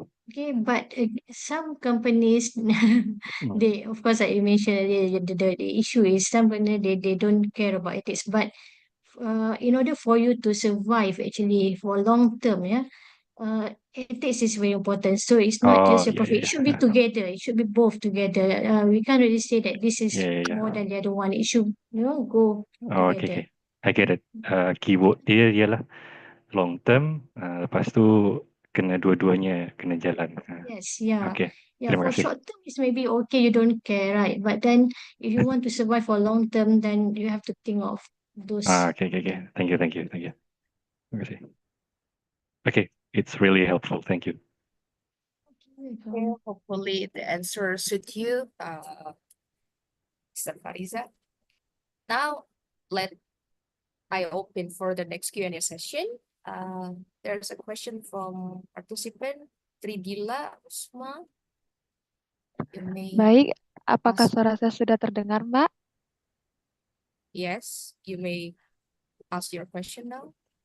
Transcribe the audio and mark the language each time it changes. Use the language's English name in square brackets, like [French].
[English] Okay, but some companies, they, of course, like you mentioned earlier, the issue is some companies, they don't care about ethics. But in order for you to survive, actually, for long term, yeah, ethics is very important. So it's not just your profit. It should be together. It should be both together. We can't really say that this is more than the other one. It should, go together. Okay. I get it. [Malay] Keyword dia ialah [English] long term, [Malay] lepas tu kena dua-duanya kena jalan. [English] Yes, yeah. Okay, Yeah, [Malay] terima [English] for [Malay] kasih. [English] short term, it's maybe okay, you don't care, right? But then if you want to survive for long term, then you have to think of those. Okay. Thank you. [Malay] Terima kasih. [English] Okay, it's really helpful. Thank you. Hopefully the answer suit you, Mr. Fariza. Now, I open for the next Q&A session. There's a question from participant Tridila Usma. [Indonesian] Baik, apakah suara saya sudah terdengar, Mbak? [English] Yes, you may ask your question now.